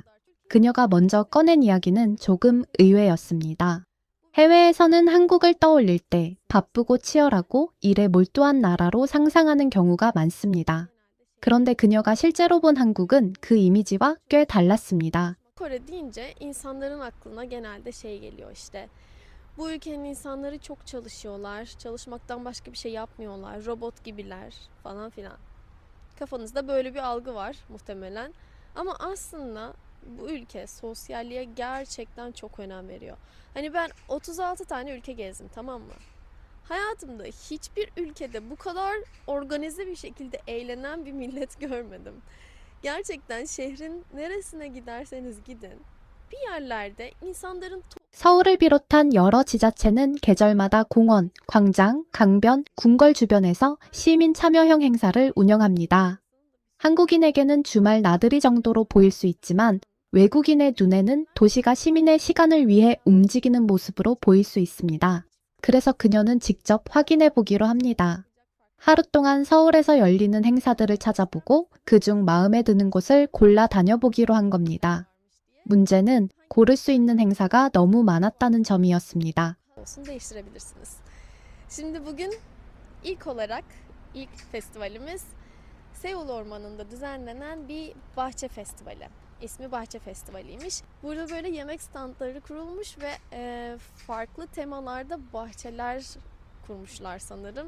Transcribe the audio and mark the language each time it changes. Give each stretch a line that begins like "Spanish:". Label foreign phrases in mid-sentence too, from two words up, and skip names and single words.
Korean: 그녀가 먼저 꺼낸 이야기는 조금 의외였습니다. 해외에서는 한국을 떠올릴 때 바쁘고 치열하고 일에 몰두한 나라로 상상하는 경우가 많습니다. 그런데 그녀가 실제로 본 한국은 그 이미지와 꽤 달랐습니다.
Turkish: Kore deyince insanların aklına genelde şey geliyor işte. Bu ülkenin insanları çok çalışıyorlar. Çalışmaktan başka bir şey yapmıyorlar. Robot gibiler falan filan. Kafanızda böyle bir algı var muhtemelen. Ama aslında bu ülke sosyalliğe gerçekten çok önem veriyor. Hani ben 36 tane ülke gezdim, tamam mı? Hayatımda hiçbir ülkede bu kadar organize bir şekilde eğlenen bir millet görmedim. Gerçekten şehrin neresine giderseniz gidin, bir yerlerde insanların
Korean: 서울을 비롯한 여러 지자체는 계절마다 공원, 광장, 강변, 궁궐 주변에서 시민 참여형 행사를 운영합니다. 한국인에게는 주말 나들이 정도로 보일 수 있지만 외국인의 눈에는 도시가 시민의 시간을 위해 움직이는 모습으로 보일 수 있습니다. 그래서 그녀는 직접 확인해 보기로 합니다. 하루 동안 서울에서 열리는 행사들을 찾아보고 그중 마음에 드는 곳을 골라 다녀보기로 한 겁니다. 문제는 고를 수 있는 행사가 너무 많았다는 점이었습니다.
Turkish: olsun değiştirebilirsiniz. Şimdi bugün ilk olarak ilk festivalimiz Seul Ormanı'nda düzenlenen bir bahçe festivali. İsmi Bahçe Festivali'ymiş. Burada böyle yemek standları kurulmuş ve farklı temalarda bahçeler kurmuşlar sanırım.